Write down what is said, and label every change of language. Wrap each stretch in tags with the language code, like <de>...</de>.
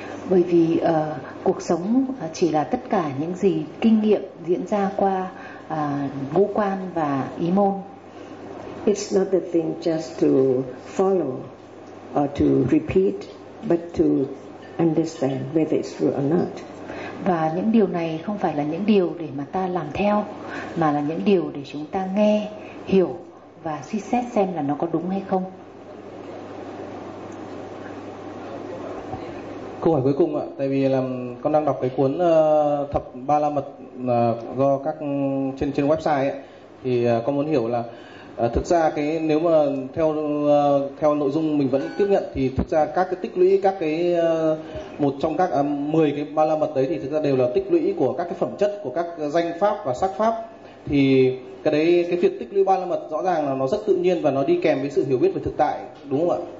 <vi>Bởi vì cuộc sống chỉ là tất cả những gì kinh nghiệm diễn ra qua ngũ quan và ý môn.</vi> <en>It's not the thing just to follow or to repeat, but to understand whether it's true or not.</en> <vi>Và những điều này không phải là những điều để mà ta làm theo, mà là những điều để chúng ta nghe, hiểu và suy xét xem là nó có đúng hay không. Câu hỏi cuối cùng ạ, tại vì là con đang đọc cái cuốn thập ba la mật do các trên website ấy, thì con muốn hiểu là thực ra cái nếu mà theo nội dung mình vẫn tiếp nhận thì thực ra các cái tích lũy các cái một trong các 10 cái ba la mật đấy thì thực ra đều là tích lũy của các cái phẩm chất của các danh pháp và sắc pháp, thì cái đấy cái việc tích lũy ba la mật rõ ràng là nó rất tự nhiên và nó đi kèm với sự hiểu biết về thực tại, đúng không ạ?</vi>